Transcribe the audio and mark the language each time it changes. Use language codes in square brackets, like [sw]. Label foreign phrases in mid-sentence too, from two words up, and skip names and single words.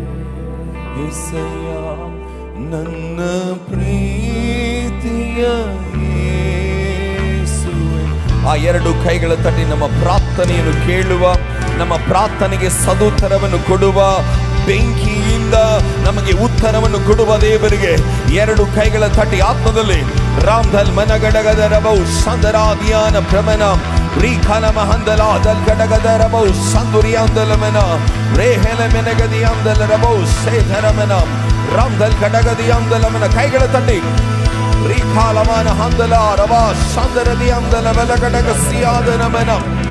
[kn] యేసయ్య ನನ್ನ ಪ್ರೀತಿಯ ಯೇಸುವೇ. ಆ ಎರಡು ಕೈಗಳ ತಟ್ಟಿ ನಮ್ಮ ಪ್ರಾರ್ಥನೆಯನ್ನು ಕೇಳುವ, ನಮ್ಮ ಪ್ರಾರ್ಥನೆಗೆ ಸದುತ್ತರವನ್ನು ಕೊಡುವ, ಬೆಂಕಿಯಿಂದ ನಮಗೆ ಉತ್ತರವನ್ನು ಕೊಡುವ ದೇವರಿಗೆ ಎರಡು ಕೈಗಳ ತಟ್ಟಿ ಆತ್ಮದಲ್ಲಿ ರಾಮ್ಧಲ್ ಮನಗಡಗದ ರಬೌ ಸಂದರಾದಿಯಾನ ಭ್ರಮಣ ರೀಖಾನ ಮಹಂದಲ ದಲ್ ಗಡಗದ ರಬೌ ಸಂದುರಿಯಾಂದಲಮನ ರೇಹೆಲ ಮೆನಗದಿಯಾಂದಲ ರಬೌ ಸೇಧರಮನ ರಾಮ್ಧಲ್ ಗಡಗದಿಯಾಂದಲಮನ. ಕೈಗಳ ತಟ್ಟಿ ರೀಖಾಲಮಾನ ಹಂದಲ ರಬಾ ಸಂದರದಿಯಾಂದಲ ಬಲಗಡಗ ಸಿಯಾದನಮನ